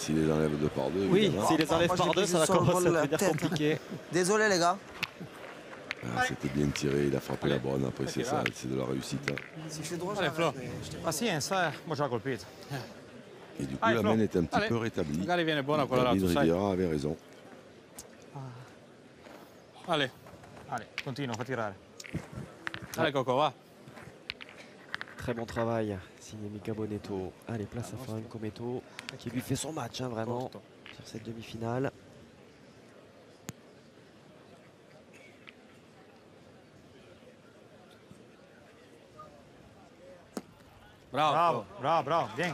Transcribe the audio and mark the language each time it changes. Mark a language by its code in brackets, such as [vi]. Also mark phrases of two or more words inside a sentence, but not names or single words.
[fr] S'il les enlève deux par deux. Oui, évidemment. s'il les enlève par deux, ça va commencer à devenir compliqué. Désolé, les gars. C'était bien tiré, il a frappé la bonne. Après, c'est ça, c'est de la réussite. Hein. Si je suis droit, Allez, Flo. Pazienza, moi je la colpito. Et du coup, la main est un petit peu rétablie. [it] Magari viene buona quella là, David tu sai. [fr] Riviera avait raison. Allez, [it] continua, fa tirare. [fr] Allez, Coco, va. Très bon travail, signé Mika Bonetto. Allez, place à Florian Cometto, qui lui fait son match, hein, vraiment, sur cette demi-finale. Bravo, bien.